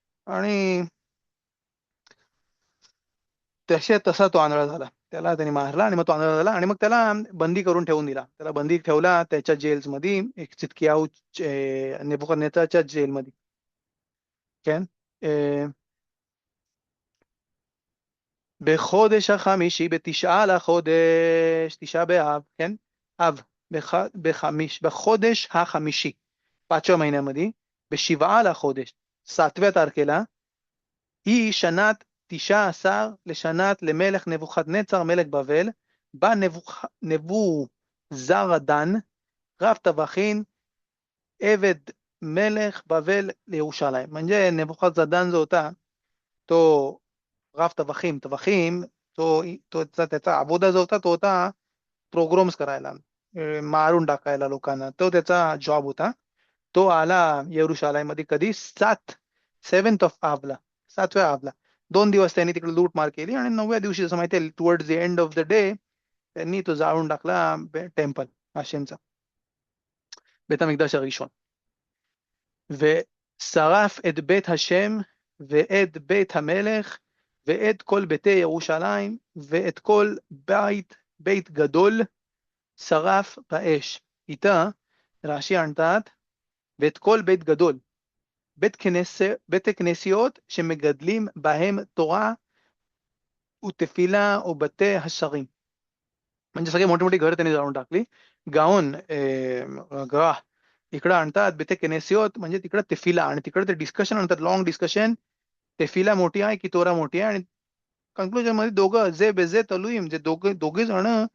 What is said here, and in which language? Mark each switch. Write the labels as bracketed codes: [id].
[mr] आणि तसा तो आंधळा झाला. त्याला त्यांनी मारला आणि मग तो आंधळा झाला आणि मग त्याला बंदी करून ठेवून दिला. त्याला बंदी ठेवला त्याच्या जेल्समध्ये, एक चितकियाऊ नेबुकदनेस्सरच्या जेलमध्ये. [he] כן? בחודש החמישי, בתשעה לחודש, תשעה באב, כן? אב, בחודש החמישי, [mr] 5व्या महिन्यामध्ये, [he] בשבעה לחודש, [mr] 7व्या तारखेला, [he] היא שנת 19 לשנת למלך נבוכדנצר מלך בבל, בא נבוזראדן רב טבחין עבד מלך बबेल לירושלים. [mr] म्हणजे नेबुखदनेस्सर जो होता तो राफ टबखीम तो त्याचा अबोधा जो होता तो होता प्रोग्राम्स करायला, मारून टाकायला लोकांना, तो त्याचा जॉब होता. तो आला येरुशालायमध्ये कधी 7th ऑफ आबला, 7व्या आबला. 2 दिवस त्यांनी तिकडे लूटमार केली आणि 9व्या दिवशी जसं माहिती आहे towards the end of the day त्यांनी तो जाळून टाकला टेम्पल हाशेमचा, बेतमिकदाश הראשון. [he] ושרף את בית השם ואת בית המלך ואת כל ביתי ירושלים ואת כל בית גדול שרף באש. איתה רש"י आणतात ואת כל בית גדול, בית כנסיות שמגדלים בהם תורה ותפילה ובתי השרים. [mr] म्हणजे सगळे मोठी मोठी घर त्यांनी जाळून टाकली. गाऊन ग्रह इकडं आणतात बेते केनेसियोत, म्हणजे तिकडं तेफिला, आणि तिकडे ते डिस्कशन आणतात, लॉंग डिस्कशन. तेफिला मोठी आहे की तोरा मोठी आहे, आणि कन्क्लुजन मध्ये दोघं जे बेजे तलुईम, जे दोघे जण